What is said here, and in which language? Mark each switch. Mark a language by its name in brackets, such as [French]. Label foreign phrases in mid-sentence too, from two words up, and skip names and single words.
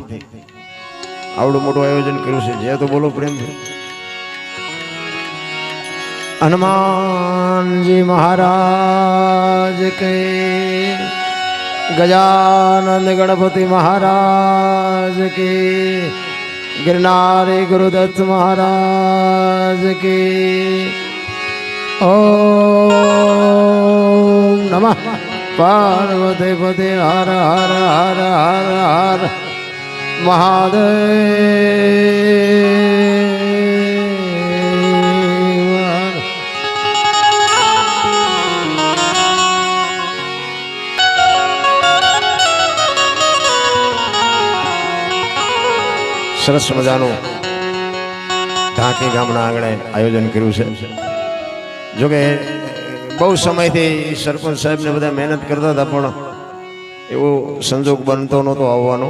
[Gujarati] આવડું મોટું આયોજન કર્યું છે, જય તો બોલો પ્રેમથી. હનુમાનજી મહારાજ કે, ગજાનંદ ગણપતિ મહારાજ કે, [Hindi] गिरनारी गुरुदत्त महाराज की [Sanskrit] ओम नमः पार्वती पते हर हर हर हर हर महादेव. [Gujarati] સરસ મજાનું ઢાંકી ગામના આંગણે આયોજન કર્યું છે. જોકે બહુ સમયથી સરપંચ સાહેબને બધા મહેનત કરતા હતા, પણ એવો સંજોગ બનતો નહોતો આવવાનો.